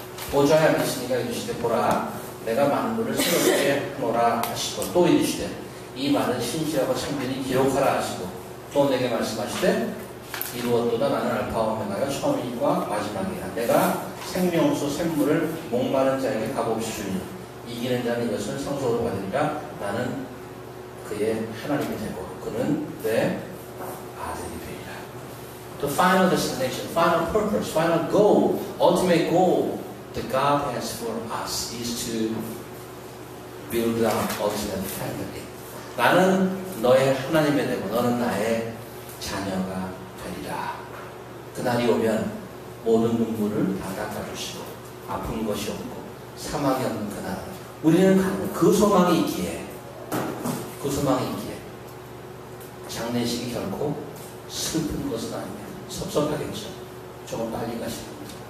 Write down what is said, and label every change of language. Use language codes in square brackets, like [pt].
[ko] 보좌에 앉으시니까 이르시되 보라 내가 만물을 새롭게 하노라 하시고 또 이르시되 이 말은 신실하고 참되니 기록하라 하시고 또 내게 말씀하시되 이루었도다 나는 알파와 오메가요 처음이과 마지막이라 내가 생명수 샘물을 목마른 자에게 값없이 주니 이기는 자는 이것을 상속으로 받으리라 나는 그의 하나님이 되고 그는 내 아들이 되리라. [en] The final destination, final purpose, final goal, ultimate goal that God has for us is to build our ultimate family. [ko] 나는 너의 하나님이 되고 너는 나의 자녀가 되리라. 그날이 오면 모든 눈물을 다 닦아주시고 아픈 것이 없고 사망이 없는 그날 우리는 가는 그 소망이 있기에 장례식이 결코 슬픈 것은 아닙니다. 섭섭하겠죠. 조금 빨리 가시는